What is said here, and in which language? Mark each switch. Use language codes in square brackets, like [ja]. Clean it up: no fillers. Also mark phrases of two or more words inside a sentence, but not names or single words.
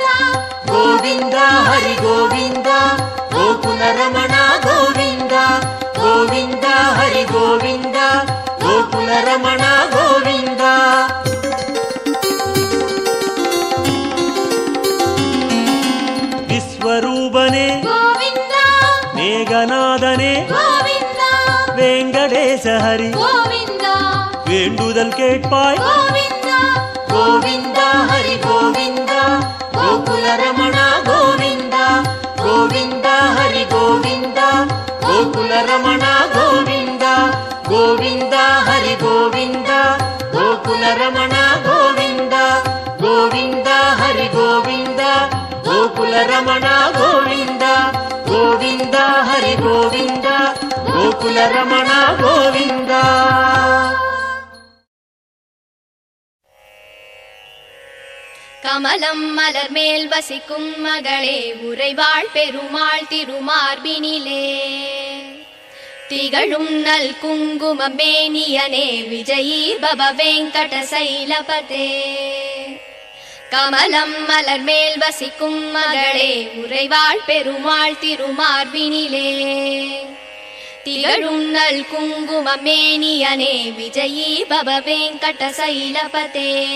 [kn] ಗೋವಿಂದ ಹರಿ ಗೋವಿಂದ ಗೋಕುಲ ರಮಣ ಗೋವಿಂದ ಗೋವಿಂದ ಹರಿ ಗೋವಿಂದ ಗೋಕುಲ ರಮಣ ಗೋವಿಂದ. ವಿಶ್ವರೂಪನೆ ಗೋವಿಂದ ಮೇಘನಾದನೆ ಗೋವಿಂದ ವೆಂಕಟೇಶ ಹರಿ ಗೋವಿಂದ [ta] வேண்டுதல் கேட்பாய் [kn] ಗೋವಿಂದ ಗೋವಿಂದ ಹರಿ ಗೋವಿಂದ ಗೋಕುಲ ರಮಣ ಗೋವಿಂದ ಗೋವಿಂದ ಹರಿ ಗೋವಿಂದ ಗೋಕುಲ ರಮಣ ಗೋವಿಂದ ಗೋವಿಂದ ಹರಿ ಗೋವಿಂದ ಗೋಕುಲ ರಮಣ ಗೋವಿಂದ ಗೋವಿಂದ ಹರಿ ಗೋವಿಂದ ಗೋಕುಲ ರಮಣ ಗೋವಿಂದ ಗೋವಿಂದ ಹರಿ ಗೋವಿಂದ ಗೋಕುಲ ರಮಣ ಗೋವಿಂದ. [ta] கமலம் மலர் மேல் வசிக்கும் மகளே உறைவாள் பெருமாள் திருமார்பினிலே திகழும் நல் குங்கும மேனியனே விஜயீ பவ வெங்கட சைலபதே கமலம் மலர் மேல் வசிக்கும் மகளே உறைவாள் பெருமாள் திருமார்பினிலே திகழும் நல் குங்கும மேனியனே விஜயீ பவ வெங்கட சைலபதே